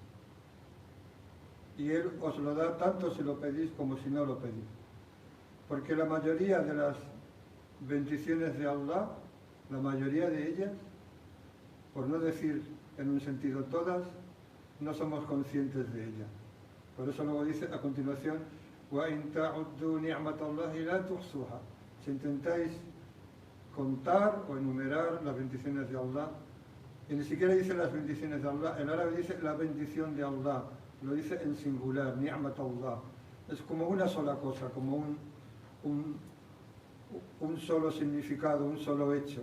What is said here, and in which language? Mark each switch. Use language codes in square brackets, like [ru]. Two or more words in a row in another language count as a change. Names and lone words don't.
[es] y Él os lo da tanto si lo pedís como si no lo pedís, porque la mayoría de las bendiciones de Allah, la mayoría de ellas, por no decir en un sentido todas, no somos conscientes de ellas. Por eso luego dice a continuación: [ar] وَإِن تَعُدُّوا نِعْمَةَ اللَّهِ لَا تُحْصُوهَا. [es] Si intentáis contar o enumerar las bendiciones de Allah, y ni siquiera dice las bendiciones de Allah, en árabe dice la bendición de Allah, lo dice en singular, [ar] نعمة الله. [es] Es como una sola cosa, como un solo significado, un solo hecho.